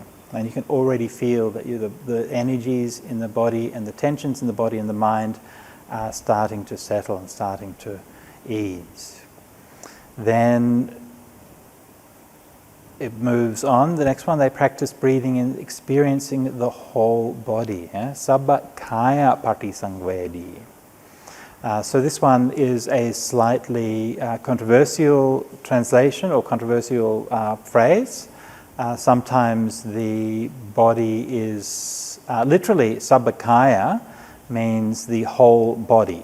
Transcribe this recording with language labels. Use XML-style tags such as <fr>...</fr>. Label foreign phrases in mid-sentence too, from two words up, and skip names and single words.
<en>And you can already feel that the energies in the body and the tensions in the body and the mind are starting to settle and starting to ease. Then it moves on. The next one, they practice breathing and experiencing the whole body.</en> <pi>Sabba kaya patisangvedi.</pi> <en>So this one is a slightly controversial translation or controversial phrase. Sometimes the body is literally sabbakaya means the whole body.</en>